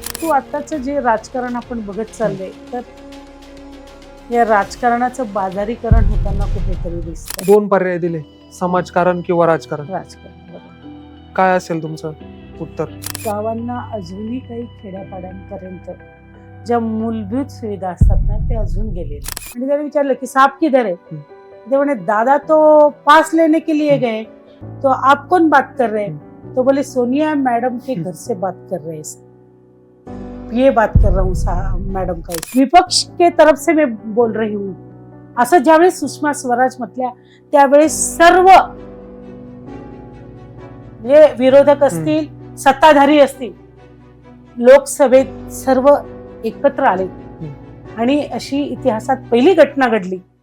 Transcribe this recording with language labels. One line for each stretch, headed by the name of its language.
Marathi: तू आताच जे राजकारण आपण बघत चाललंय, तर या राजकारणाचं बाजारीकरण होताना कुठेतरी दिसतं. 2 पर्याय दिले, समाजकारण किंवा राजकारण. राजकारण, बरोबर. काय असेल तुमचं उत्तर? गावांना अजूनही काही खेड्यापाड्यांपर्यंत ज्या मूलभूत सुविधा असतात ना, ते अजून गेलेले.
Hindi: आणि त्याने विचारलं की साप किधर है,
Marathi: ते म्हणे
Hindi: दादा तो पास लेने के लिए गए, तो आप कौन बात कर रहे हैं? तो बोले सोनिया मैडम के घर से बात कर रहे हैं, ये बात कर रहा हूँ मैडम का, विपक्ष के तरफ से मैं बोल रही हूँ.
Marathi: असं ज्यावेळेस सुषमा स्वराज म्हटल्या, त्यावेळेस सर्व म्हणजे विरोधक असतील, सत्ताधारी असतील, लोकसभेत सर्व एकत्र आले आणि अशी इतिहासात पहिली घटना घडली.